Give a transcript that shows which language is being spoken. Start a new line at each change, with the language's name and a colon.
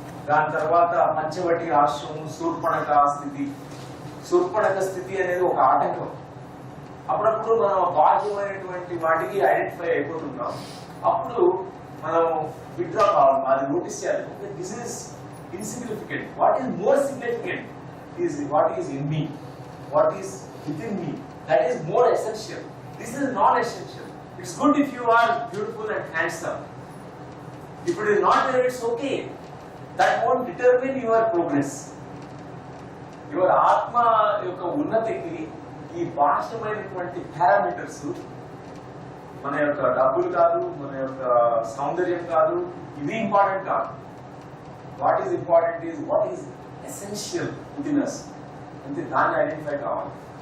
Telugu: దాని తర్వాత పంచవటి ఆశ్రమం, శూర్పణక స్థితి. శూర్పణక స్థితి అనేది ఒక ఆటంకం. అప్పుడప్పుడు మనం బాహ్యమైనటువంటి వాటికి ఐడెంటిఫై అయిపోతుంటాం. అప్పుడు మనం విత్డ్రా కావాలి, అది నోటీస్ చేయాలి.
English: This is insignificant. What is more significant is what is in me, what is within me, that is more essential. This is not essential. It's good if you are beautiful and handsome. If it is not there, it's okay. That won't determine your progress. Your
Telugu: atma యొక్క ఉన్నతికి ఈ బాహ్యమైనటువంటి parameters మన యొక్క డబ్బులు కాదు, మన యొక్క సౌందర్యం కాదు, ఇది ఇంపార్టెంట్ కాదు.
English: what is important is what is essential with us,
Telugu: అంటే దాన్ని ఐడెంటిఫై కావాలి.